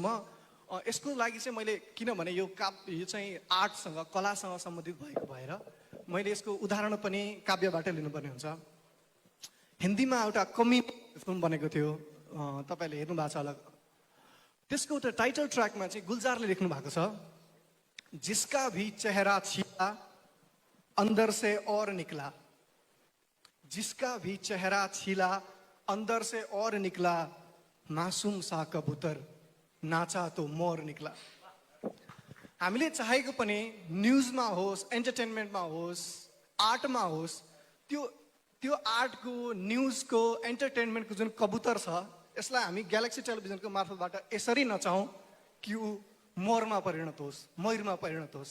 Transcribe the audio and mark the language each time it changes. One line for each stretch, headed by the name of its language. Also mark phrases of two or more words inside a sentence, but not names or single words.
Nepali: यसको लागि चाहिँ मैले किनभने यो चाहिँ आर्टसँग कलासँग सम्बन्धित भएको भएर मैले यसको उदाहरण पनि काव्यबाट लिनुपर्ने हुन्छ। हिन्दीमा एउटा कमेडी फिल्म बनेको थियो, तपाईँले हेर्नु भएको छ होला। त्यसको एउटा
English: title track
Nepali: चाहिँ गुलजारले लेख्नु भएको छ,
Hindi: जिसका भी चेहरा छिला अंदर से और निकला, जिसका भी चेहरा छिला अंदर से और निकला, मासूम सा कबूतर नाचा तो मोर निकला।
Nepali: हामीले चाहेको पनि न्युजमा होस्, एन्टरटेनमेन्टमा होस्, आर्टमा होस्, त्यो आर्टको, न्युजको, एन्टरटेनमेन्टको जुन कबुतर छ यसलाई हामी ग्यालेक्सी टेलिभिजनको मार्फतबाट यसरी नचाहौँ कि ऊ मोरमा परिणत होस्, मयुरमा परिणत होस्।